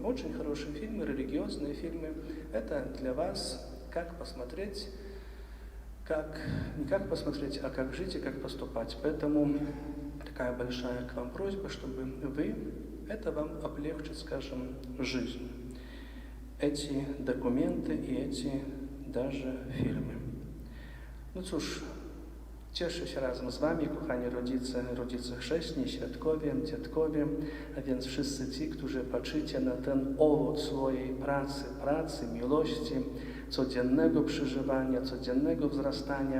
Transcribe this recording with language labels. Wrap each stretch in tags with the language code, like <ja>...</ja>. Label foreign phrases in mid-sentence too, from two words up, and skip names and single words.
<ru>Очень хорошие фильмы, религиозные фильмы. Это для вас, как посмотреть, не как посмотреть, а как жить и как поступать. Поэтому такая большая к вам просьба, чтобы это вам облегчит, скажем, жизнь. Эти документы и эти даже filmy.</ru> <pl>No cóż, cieszę się razem z wami, kochani rodzice chrzestni, świadkowie, dziadkowie, a więc wszyscy ci, którzy patrzycie na ten owoc swojej pracy, miłości, codziennego przeżywania, codziennego wzrastania.</pl>